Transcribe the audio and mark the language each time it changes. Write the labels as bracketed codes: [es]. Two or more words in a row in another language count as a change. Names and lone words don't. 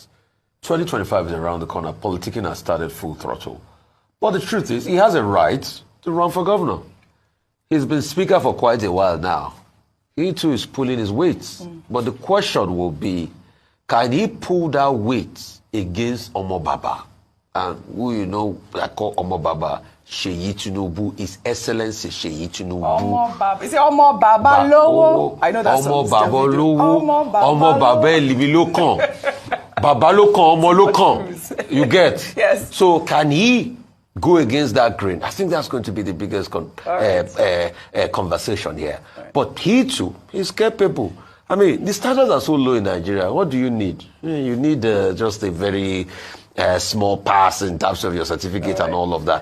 [en] 2025 is around the corner. Politicking has started full throttle. But the truth is, he has a right to run for governor. He's been speaker for quite a while now. He too is pulling his weight. But the question will be, can he pull that weight against Omo Baba? And who you know I call Omo Baba, Seyi Tinubu, His Excellency Seyi Tinubu. Omo Baba. Is it [yo] Omo Baba Lowo? [en] I know that's [yo] Omo Baba Lowo. Omo Baba Libi Lokan. Baba Lokan, Omo Lokan. [en] You get? Yes. So can he go against that grain? I think that's going to be the biggest conversation here. Right. But he too is capable. I mean, the standards are so low in Nigeria. What do you need? You need just a very small pass in terms of your certificate and all of that.